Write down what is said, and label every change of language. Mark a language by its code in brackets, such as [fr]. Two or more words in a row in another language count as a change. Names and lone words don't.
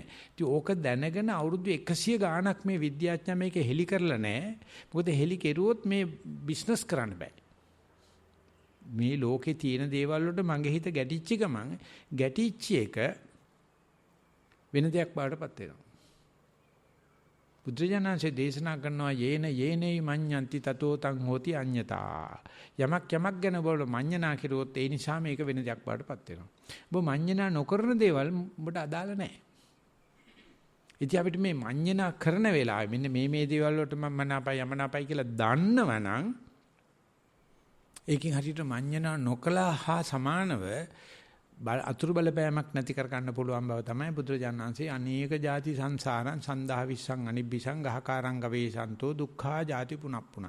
[si] ඉතින් ඕක දැනගෙන අවුරුදු 100 ගාණක් මේ විද්‍යාඥයා මේක හෙලි කරලා නැහැ. මොකද හෙලි කෙරුවොත් මේ බිස්නස් කරන්න බෑ. මේ ලෝකේ තියෙන දේවල් වලට මගේ හිත ගැටිච්ච ගමන් ගැටිච්ච එක වෙන දෙයක් බාටපත් වෙනවා. බුදුජානන්සේ දේශනා කරනවා [pi] යේනයි මඤ්ඤන්ති තතෝ තං හෝති අඤ්ඤතා. [si] යමක් ගැන බල මඤ්ඤණා කිරුවොත් ඒ නිසා මේක වෙන දෙයක් බාටපත් වෙනවා. ඔබ මඤ්ඤණා නොකරන දේවල් ඔබට අදාළ නැහැ. ඉතින් අපිට මේ මඤ්ඤණා කරන වෙලාවෙ මෙන්න මේ දේවල් වලට මම මනාපයි යමනාපයි කියලා දන්නවනම් ඒකෙන් හරියට මඤ්ඤණා නොකලා හා සමානව අතුරු බලපෑමක් නැති කර ගන්න පුළුවන් බව තමයි බුදුරජාණන් වහන්සේ [pi] අනේක ಜಾති සංසාරං සන්දහා විස්සං අනිබ්බිසං ගහකාරං ගවේසන්තෝ දුක්ඛා ಜಾති පුනප්පුනා.